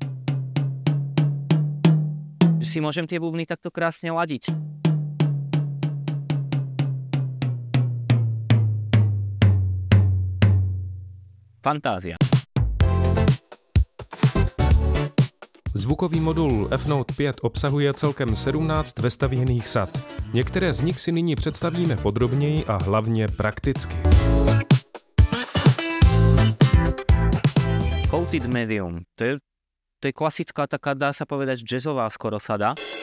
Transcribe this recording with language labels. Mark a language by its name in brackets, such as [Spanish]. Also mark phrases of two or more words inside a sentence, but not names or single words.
[Slovak] Že si môžem tie bubny takto krásne ladiť. Fantázia. [Czech] Zvukový modul F-Note 5 obsahuje celkem 17 vestavěných sad. Některé z nich si nyní představíme podrobněji a hlavně prakticky. Coated Medium. [Slovak] To je klasická taká, dá sa povedať, jazzová skoro sada.